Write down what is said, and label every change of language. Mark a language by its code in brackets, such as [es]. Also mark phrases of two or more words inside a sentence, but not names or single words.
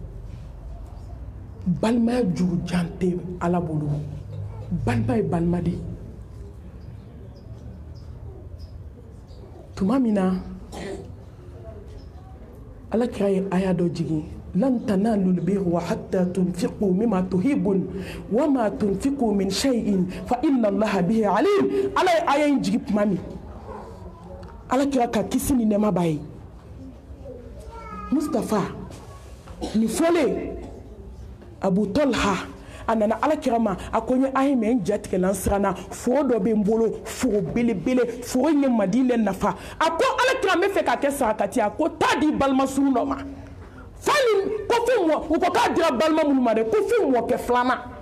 [bm] balimaya jurujan tɛ ala bolo balima ye balima de tuma min na ala kira ye aya dɔ jigin [ar] لن تنالوا البر حتى تنفقوا مما تحبون وما تنفقوا من شيء فإن الله به عليم [bm] ala ye aya in jigi tuma min ala kira ka kisi ni nɛɛma b'a ye Mustafa ni fɔlen Abu Talha a nana ala kira ma a ko n ye aya mɛn n jatigɛlan siranna foro dɔ bɛ n bolo foro belebele foro in ye Madinɛ nafa a ko ala kira n bɛ fɛ ka kɛ sarakati a ko taa di balima sugu dɔ ma fani ko fo mɔ u ko k'a dira balima minnu ma dɛ ko fo mɔkɛ filanan